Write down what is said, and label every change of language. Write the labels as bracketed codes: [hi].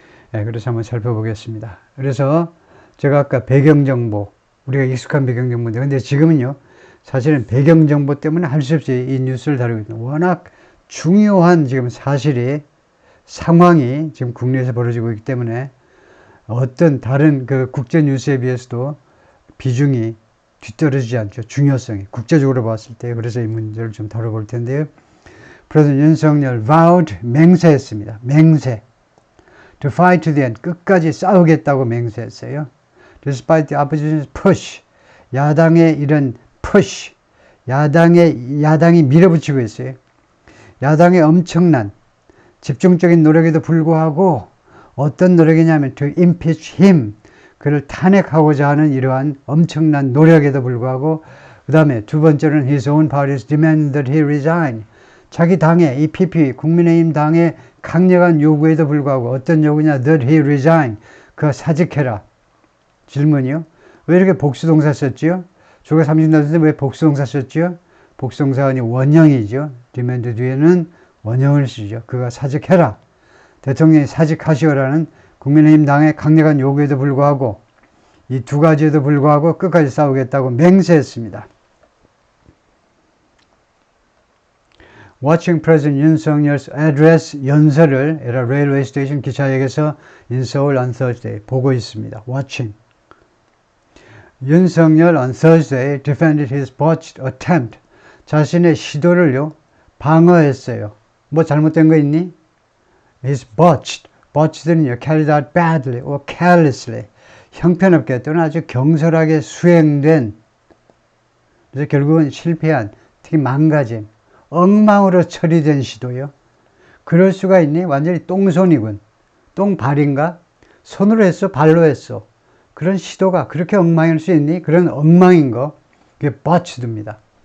[ko] 그래서 한번 살펴보겠습니다. 그래서 제가 아까 배경정보, 우리가 익숙한 배경정보인데, 근데 지금은요, 사실은 배경정보 때문에 할 수 없이 이 뉴스를 다루고 있는 워낙 중요한 지금 사실이, 상황이 지금 국내에서 벌어지고 있기 때문에 어떤 다른 그 국제 뉴스에 비해서도 비중이 뒤떨어지지 않죠. 중요성이. 국제적으로 봤을 때. 그래서 이 문제를 좀 다뤄볼 텐데요. 프레지던트 윤석열 vowed, 맹세했습니다. 맹세. [en] To fight to the end, [ko] 끝까지 싸우겠다고 맹세했어요. [en] Despite the opposition's push, [ko] 야당의 이런 push, 야당이 밀어붙이고 있어요. 야당의 엄청난 집중적인 노력에도 불구하고 어떤 노력이냐면 [en] to impeach him, [ko] 그를 탄핵하고자 하는 이러한 엄청난 노력에도 불구하고 그 다음에 두 번째로는 [en] his own party's demand that he resign, [ko] 자기 당의 이 PP 국민의힘 당의 강력한 요구에도 불구하고 어떤 요구냐? [en] that he resign. [ko] 그가 사직해라. 질문이요. 왜 이렇게 복수동사 썼지요? 조가 30나는데 왜 복수동사 썼지요? 복수동사가 아니고 원형이죠. demand 뒤에는 원형을 쓰죠. 그가 사직해라. 대통령이 사직하시오라는 국민의힘 당의 강력한 요구에도 불구하고 이 두 가지에도 불구하고 끝까지 싸우겠다고 맹세했습니다. [en] Watching President Yoon's address [ko] 연설을 [en] at a railway station [ko] 기차역에서 [en] in Seoul on Thursday [ko] 보고 있습니다. [en] Watching. 윤석열 on Thursday defended his botched attempt. [ko] 자신의 시도를요 방어했어요. 뭐 잘못된 거 있니? [en] His botched. botched는요 carried out badly or carelessly. [ko] 형편없게 또는 아주 경솔하게 수행된. 그래서 결국은 실패한, 특히 망가진. 엉망으로 처리된 시도요. 그럴 수가 있니? 완전히 똥손이군. 똥발인가? 손으로 했어? 발로 했어? 그런 시도가 그렇게 엉망일 수 있니? 그런 엉망인 거. 그게 botched입니다.